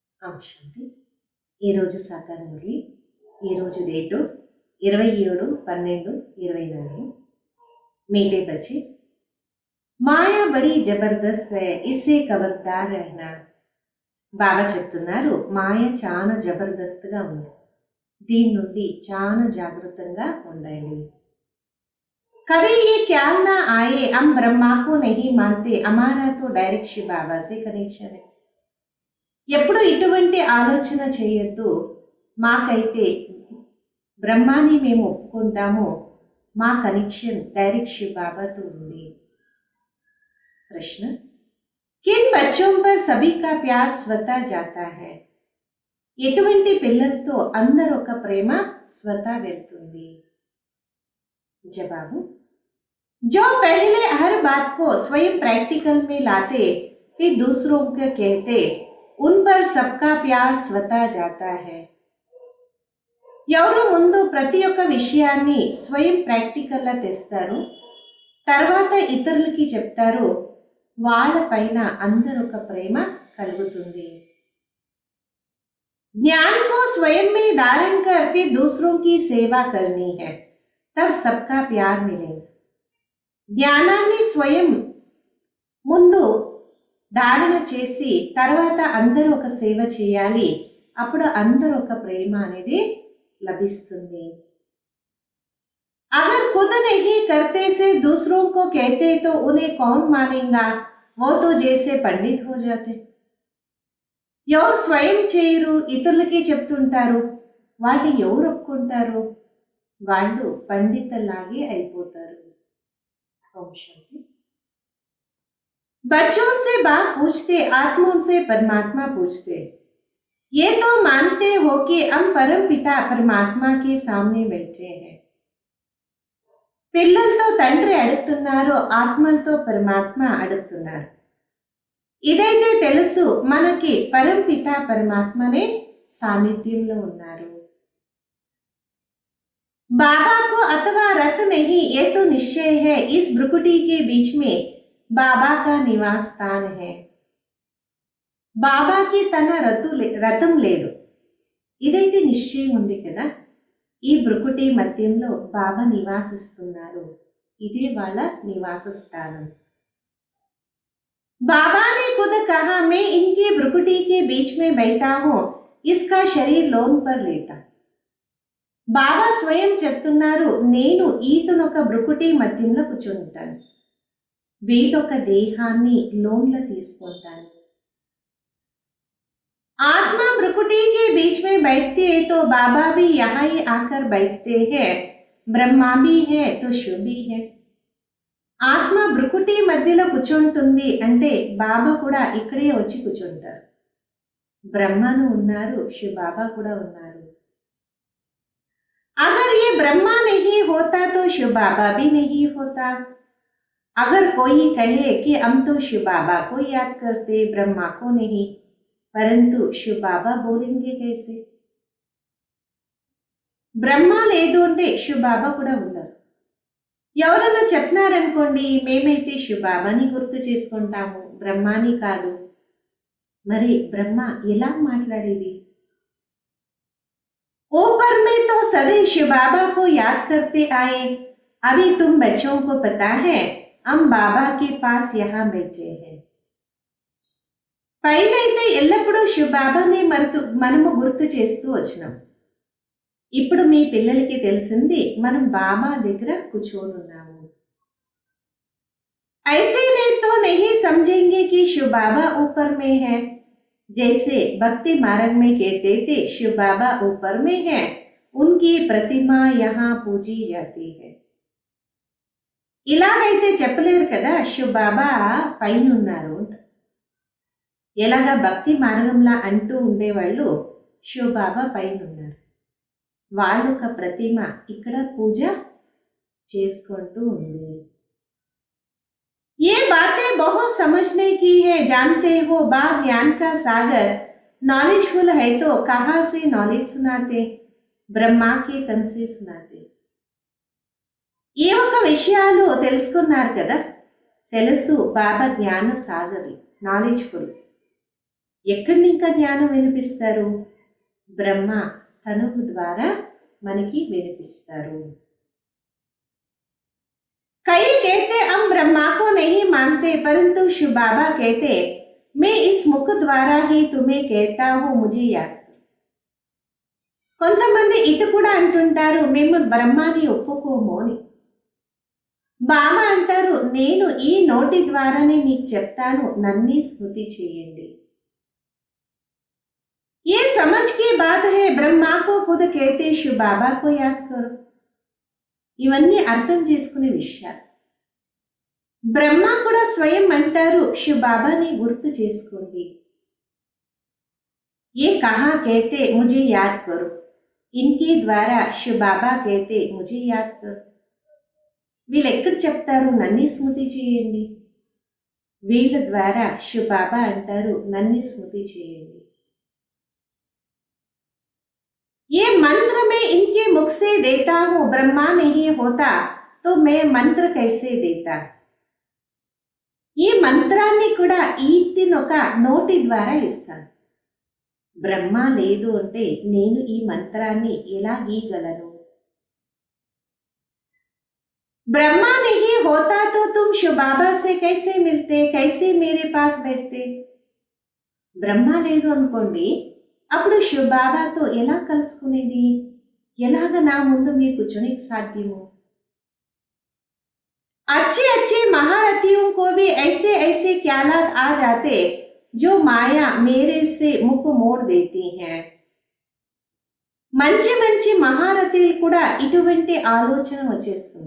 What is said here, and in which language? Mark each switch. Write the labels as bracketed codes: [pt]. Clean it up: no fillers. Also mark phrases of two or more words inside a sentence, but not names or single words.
[te] శాంతి. ఈరోజు సాకార మురళి. ఈరోజు డేటు 27/12/24. [hi] मीठे बच्चे माया बड़ी जबरदस्त है, इससे खबरदार रहना. [te] బాబా చెప్తున్నారు, మాయ చాలా జబర్దస్త్గా ఉంది, దీని నుండి చాలా జాగ్రత్తగా ఉండండి. [hi] कभी ये ख्याल ना आए हम ब्रह्मा को नहीं मानते, हमारा तो डायरेक्ट शिव बाबा से कनेक्शन है. [te] ఎప్పుడు ఇటువంటి ఆలోచన చేయొద్దు, మాకైతే బ్రహ్మాని మేము ఒప్పుకుంటాము, మా [en] connection direct [te] శివ్ బాబాతో ఉంది. [hi] ప్రశ్న, किन बच्चों पर सभी का प्यार स्वतः जाता है. [te] ఎటువంటి పిల్లలతో అందరొక ప్రేమ స్వతः వెళ్తుంది. [hi] जवाब, जो पहले हर बात को स्वयं प्रैक्टिकल में लाते फिर दूसरों को कहते उन पर सबका प्यार स्वतः जाता है. [te] ఎవరు ముందు ప్రతి ఒక్క విషయాన్ని స్వయం ప్రాక్టికల్గా తెస్తారు, తర్వాత ఇతరులకి చెప్తారు, వాళ్ళ పైన అందరొక ప్రేమ కలుగుతుంది. [hi] ज्ञान को स्वयं में धारण कर फिर दूसरों की सेवा करनी है, तब सबका प्यार मिलेगा. [te] జ్ఞానాన్ని స్వయం ముందు ధారణ చేసి తర్వాత అందరూ ఒక సేవ చేయాలి, అప్పుడు అందరూ ఒక ప్రేమ అనేది లభిస్తుంది. [hi] अगर खुद नहीं करते से दूसरों को कहते तो उन्हें कौन मानेगा, वो तो जैसे पंडित हो जाते. [te] ఎవరు స్వయం చేయరు, ఇతరులకి చెప్తుంటారు, వాళ్ళు ఎవరు ఒప్పుకుంటారు, వాళ్ళు పండితుల్లాగే అయిపోతారు. [hi] ओम शांति. बच्चों से बाप पूछते, आत्माओं से परमात्मा पूछते. ये तो मानते हो कि हम परम पिता परमात्मा के सामने बैठे हैं. [te] పిల్లలతో తండ్రి అడుగుతున్నారు, ఆత్మలతో పరమాత్మ అడుగుతున్నారు. ఇదైతే తెలుసు, మనకి పరం పిత పరమాత్మనే సాన్నిధ్యంలో ఉన్నారు. [hi] बाबा को अथवा रथ नहीं, ये तो निश्चय है इस भ्रुकुटी के बीच में बाबा का निवास स्थान है. [te] బాబాకి తన రథం లేదు, ఇదైతే నిశ్చయం ఉంది కదా, ఈ భ్రుకుటి మధ్యంలో బాబా నివాసిస్తున్నారు, ఇదే వాళ్ళ నివాస స్థానం. [hi] बाबा ने खुद कहा, मैं इनकी भ्रुकुटी के बीच में बैठा हूं, इसका शरीर लोन पर लेता. [te] బాబా స్వయం చెప్తున్నారు, నేను ఈతనొక భ్రుకుటి మధ్యంలో కూర్చుంటాను, వీళ్ళొక దేహాన్ని లోన్లో తీసుకుంటాను. [hi] आत्मा भ्रुकुटी के बीच में बैठती है तो बाबा भी यहाँ ही आकर बैठते हैं, ब्रह्मा भी है तो शिव भी है. [te] ఆత్మ భ్రుకుటి మధ్యలో కూర్చుంటుంది అంటే బాబా కూడా ఇక్కడే వచ్చి కూర్చుంటారు, బ్రహ్మను ఉన్నారు, శివ బాబా కూడా ఉన్నారు. [hi] अगर ये ब्रह्मा नहीं होता तो शिव बाबा भी नहीं होता. अगर कोई कहे कि हम तो शिव बाबा को याद करते, ब्रह्मा को नहीं, परंतु शिव बाबा बोलेंगे कैसे. [te] బ్రహ్మ లేదు అంటే శివ బాబా కూడా ఉన్నారు. ఎవరన్నా చెప్పినారనుకోండి, మేమైతే శివ బాబాని గుర్తు చేసుకుంటాము, బ్రహ్మాని కాదు, మరి బ్రహ్మ ఎలా మాట్లాడేది. [hi] ऊपर में तो सदैव शिव बाबा को याद करते आए, अभी तुम बच्चों को पता है हम बाबा के पास यहाँ बैठे हैं. [te] పైనైతే ఎల్లప్పుడూ శివ బాబాని మనము గుర్తు చేస్తూ వచ్చినాం, ఇప్పుడు మీ పిల్లలకి తెలిసింది మనం బాబా దగ్గర కూర్చొని ఉన్నాము. [hi] ऐसे नहीं तो नहीं समझेंगे कि शिव बाबा ऊपर में है, जैसे भक्ति मार्ग में कहते थे शिव बाबा ऊपर में है, उनकी प्रतिमा यहाँ पूजी जाती है. [te] ఇలాగైతే చెప్పలేరు కదా, శివ బాబా పైన ఉన్నారు. ఎలాగా భక్తి మార్గంలా అంటూ ఉండేవాళ్ళు, శివ బాబా పైన ఉన్నారు, వాళ్ళొక ప్రతిమ ఇక్కడ పూజ చేసుకుంటూ ఉంది. [hi] ये बातें बहुत समझने की है, जानते हो बा ज्ञान का सागर, नॉलेजफुल है तो कहाँ से नॉलेज सुनाते, ब्रह्मा के तन से सुनाते. [te] ఏ ఒక విషయాలు తెలుసుకున్నారు కదా, తెలుసు బాబా జ్ఞాన సాగరి, నాలెడ్జ్ఫుల్, ఎక్కడి ఇంకా జ్ఞానం వినిపిస్తారు? బ్రహ్మ తనువు ద్వారా మనకి వినిపిస్తారు. [hi] कई कहते हम ब्रह्मा को नहीं मानते, परंतु शिव बाबा कहते मैं इस मुख द्वारा ही तुम्हें कहता हूं, मुझे याद करो. [te] కొంతమంది ఇటు కూడా అంటుంటారు మేము బ్రహ్మాని ఒప్పుకోము అని. బాబా అంటారు నేను ఈ నోటి ద్వారానే మీకు చెప్తాను, నన్నే స్మృతి చేయండి. [hi] ये समझ की बात है, ब्रह्मा को खुद कहते शिव बाबा को याद करो. [te] ఇవన్నీ అర్థం చేసుకునే విషయాలు. బ్రహ్మ కూడా స్వయం అంటారు శివ్ బాబాని గుర్తు చేసుకోండి. [hi] ये कहा कहते मुझे याद करो, इनके द्वारा शिव बाबा कहते मुझे याद करो. [te] వీళ్ళు ఎక్కడ చెప్తారు నన్ను స్మృతి చేయండి. వీళ్ళ ద్వారా శివ్ బాబా అంటారు నన్ను స్మృతి చేయండి. [hi] ये मंत्र मैं इनके मुख से देता हूं, ब्रह्मा नहीं होता तो मैं मंत्र कैसे देता. [te] ఈ మంత్రాన్ని కూడా ఈతినొక నోటి ద్వారా ఇస్తాను. బ్రహ్మ లేదు అంటే నేను ఈ మంత్రాన్ని ఎలా గీయగలను? [hi] ब्रह्मा नहीं होता तो तुम शिव बाबा से कैसे मिलते, कैसे मेरे पास बैठते. [te] బ్రహ్మ లేదు అనుకోండి, అప్పుడు శివ్ బాబాతో ఎలా కలుసుకునేది? ఎలాగ నా ముందు మీరు కూర్చొనికి సాధ్యము? [hi] अच्छे अच्छे महारथियों को भी ऐसे ऐसे ख्यालात आ जाते जो माया मेरे से मुख मोड़ देती हैं. [te] మంచి మంచి మహారథులు కూడా ఇటువంటి ఆలోచన వచ్చేస్తుంది.